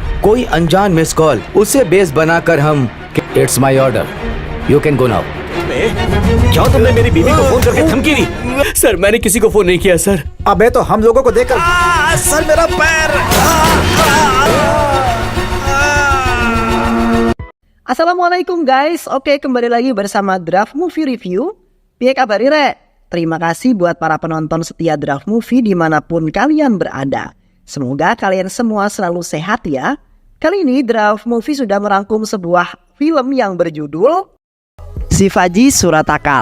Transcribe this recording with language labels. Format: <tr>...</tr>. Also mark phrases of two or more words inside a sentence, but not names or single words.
<hi>कोई अनजान</hi> <en>miss call,</en> <hi>उसे बेस बनाकर हम</hi> <en>It's my order, you can go now.</en> <hi>क्या तुमने मेरी बीवी को फोन करके धमकी दी? सर मैंने किसी को फोन नहीं किया सर। अबे तो हम लोगों को देखकर सर मेरा पैर।</hi> <id>Assalamualaikum guys, oke kembali lagi bersama Draft Movie Review.</id> <jv>Piye kabar Re?</jv> <id>Terima kasih buat para penonton setia Draft Movie dimanapun kalian berada. Semoga kalian semua selalu sehat ya. Kali ini Draft Movie sudah merangkum sebuah film yang berjudul Shivaji Suratakal.</id>